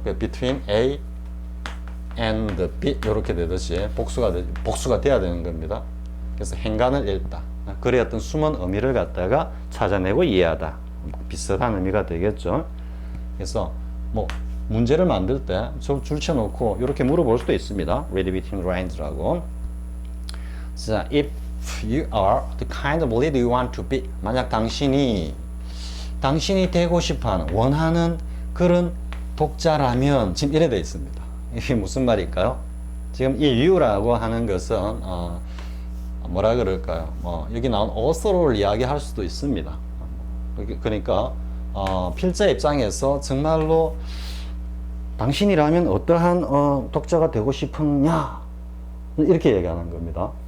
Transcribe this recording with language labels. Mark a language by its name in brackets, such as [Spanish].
[Korean] between A and B 이렇게 되듯이 복수가 돼야 되는 겁니다. 그래서 행간을 읽다. 글의 어떤 숨은 의미를 갖다가 찾아내고 이해하다. 비슷한 의미가 되겠죠. 그래서 뭐 문제를 만들 때 줄쳐놓고 이렇게 물어볼 수도 있습니다. [English] Read between the lines라고. 자, if you are the kind of leader you want to be. [Korean] 만약 당신이 되고 싶어하는 원하는 그런 독자라면 지금 이래 돼 있습니다. 이게 무슨 말일까요? 지금 이 you라고 하는 것은 뭐라 그럴까요? 여기 나온 author를 이야기할 수도 있습니다. 그러니까 필자 입장에서 정말로 당신이라면 어떠한 독자가 되고 싶으냐 이렇게 얘기하는 겁니다.